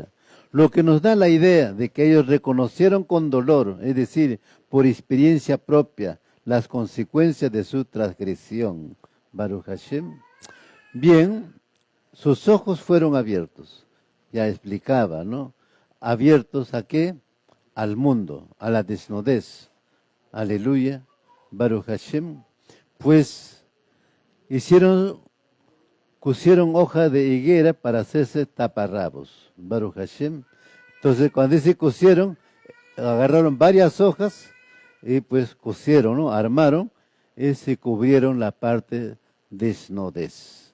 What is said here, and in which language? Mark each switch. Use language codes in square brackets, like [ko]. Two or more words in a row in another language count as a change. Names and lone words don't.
[es] Lo que nos da la idea de que ellos reconocieron con dolor, es decir, por experiencia propia, las consecuencias de su transgresión. [he] ברוך השם. [es] Bien, sus ojos fueron abiertos. Ya explicaba, ¿no? ¿Abiertos a qué? Al mundo, a la desnudez. Aleluya. [he] ברוך השם. [es] Pues hicieron cosieron hoja de higuera para hacerse taparrabos. [he] ברוך השם. [es] Entonces, cuando dice cosieron, agarraron varias hojas y pues cosieron, ¿no? Armaron y se cubrieron la parte desnudez.